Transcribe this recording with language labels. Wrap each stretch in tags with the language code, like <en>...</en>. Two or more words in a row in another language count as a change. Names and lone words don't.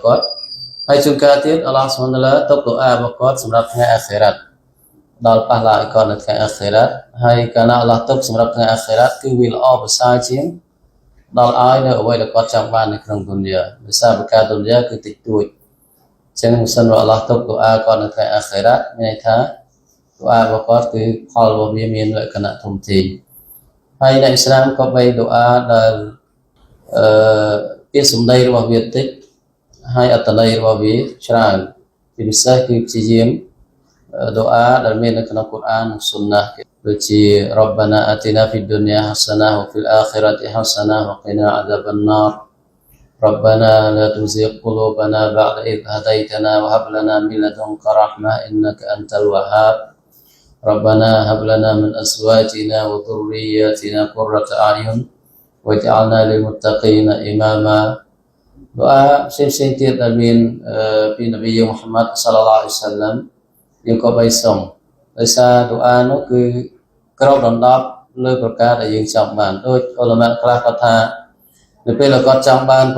<km>គាត់ហើយជួនកាលទៀតអល់ឡោះស៊ុបហានតាឡាទុកដុអារបស់គាត់សម្រាប់ថ្ងៃអាខិរ៉ាត់ដល់ប៉ះឡាយគាត់នៅថ្ងៃអាខិរ៉ាត់ហើយកាលណាអល់ឡោះទុកសម្រាប់ថ្ងៃអាខិរ៉ាត់គឺវាល្អប្រសើរជាងដល់ឲ្យនៅអ្វីដែលគាត់ចង់បាននៅក្នុងឌុនយ៉ាដោយសារប្រការឌុនយ៉ាគឺតិចតួចអញ្ចឹងមិនសិនបើអល់ឡោះទុកដុអាគាត់នៅថ្ងៃអាខិរ៉ាត់មានន័យថាដុអារបស់គាត់គឺផលរបស់វាមានលក្ខណៈធំធេងហើយអ្នកអ៊ីស្លាមក៏បីដុអាដែល ពាក្យសម្ដីរបស់វាតិចហើយអត្ថន័យរបស់វាច្រើនជាពិសេសគឺព្យាយាមดูอาដែលមាននៅក្នុងកូរ៉ាននិងសុនណាដូច</km> <ar>ជា ربنا آتنا في الدنيا حسنة وفي الآخرة حسنة وقنا عذاب النار ربنا لا تزغ قلوبنا بعد إذ هديتنا وهب لنا من لدنك رحمة إنك أنت الوهاب ربنا هب لنا من أزواجنا وذرياتنا قرة أعين واجعلنا للمتقين إماما</ar> <km>ดុអាផ្សេងៗ ទៀតដែលមានពីនប៊ីមូហាម៉ាត់សល្លឡោះអាឡៃហ៊ីវសល្លាមយើងក៏បីសុំដោយសារដុអានោះគឺគ្របដណ្ដប់លើប្រការដែលយើងចង់បានដូចអ៊ុលម៉ាខ្លះគាត់ថានៅពេលគាត់ចង់បានប្រ</km>